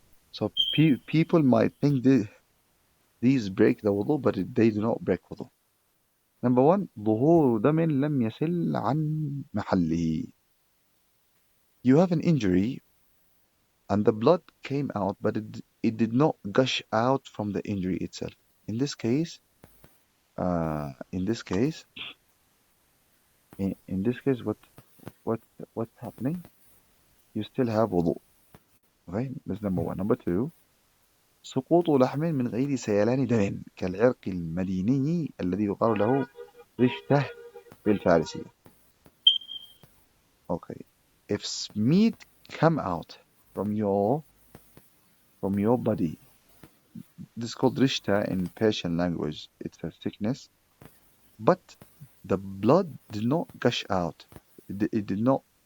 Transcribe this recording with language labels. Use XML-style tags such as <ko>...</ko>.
<en>So people might think these break the wudu, but they do not break wudu. Number one,</en> <ar>ظهور دم لم يسل عن محله.</ar> <en>You have an injury and the blood came out, but it did not gush out from the injury itself. In this case, uh, in this case, in this case, what's happening? You still have wudu. Okay, that's number one. Number two,</en> <ar>سقوط لحم من غير سيلان دم كالعرق المديني الذي يقال له رشته بالفارسية.</ar> <en>Okay, if meat come out from your body, this is called rishta in Persian language. It's a sickness, but the blood did not gush out. It did not.</en>